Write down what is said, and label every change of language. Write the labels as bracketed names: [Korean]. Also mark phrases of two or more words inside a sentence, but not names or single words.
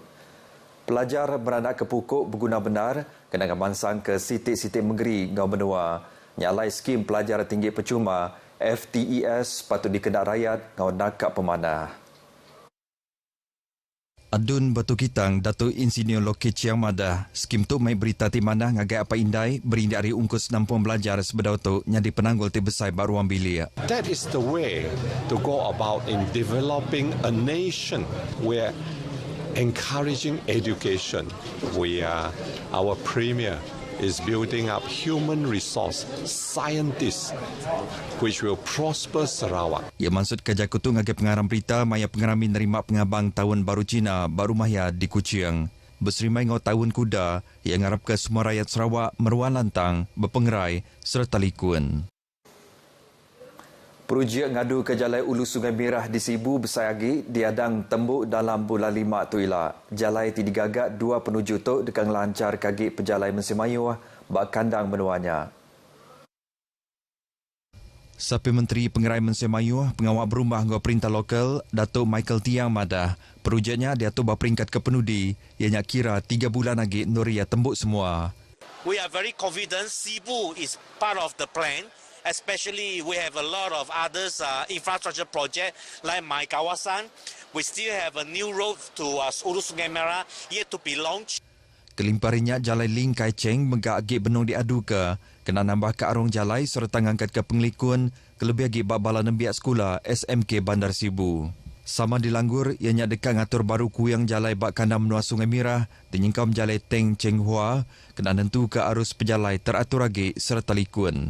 [Iban] Pelajar beranak ke pokok berguna benar kena mansang ke sitik-sitik menggeri ngau benua nyalai skim pelajar tinggi percuma FTES patut dikenal rakyat ngau nakak pemanah. Adun Batu Kitang, Datuk Insinyur Lokit Chiang Madah, skim tu mai berita ti mana ngagai apa indai beri dari ungkus nampung belajar sebedau tu nyadi penanggul ti besai baruang bilia. [English] That is the way to go about in developing a nation where encouraging education, where our premier is building up human resource scientists which will prosper Sarawak. [Iban] Ia maksud kerja kutu ngagai pengarang berita maya pengarami nerima pengabang tahun baru Cina baru mahya di Kuching. Berserimai ngau tahun kuda yang ngarap ke semua rakyat Sarawak meruan lantang, berpengerai serta likun. Projek ngadu ke Jalai Ulu Sungai Merah di Sibu Besayagi diadang tembuk dalam bulan 5 tu ila. Jalai ti digagak 2 penuju tu dekang lancar kagi pejalai Mensimayuh bak kandang menuanya. Sapi Menteri Pengerai Mensimayuh pengawal berumah ngau perintah lokal Datuk Michael Tiang Madah. Projeknya dia tu berperingkat ke penudi ianya kira 3 bulan lagi Nuria tembuk semua. [English] We are very confident Sibu is part of the plan. Especially we have a lot of others infrastructure project like My Kawasan. We still have a new road to Ulu Sungai Merah yet to be launched. [Iban] Kelimparinya Jalai Ling Kai Cheng megak agi benung diadu ke kena nambah ke arung jalai serta ngangkat ke penglikun kelebih agi babala nembiak sekolah SMK Bandar Sibu. Sama dilanggur ianya dekat ngatur baru kuyang jalai bak kandang menua Sungai Merah dinyingkam Jalai Teng Cheng Hua kena nentu ke arus pejalai teratur agi serta likun.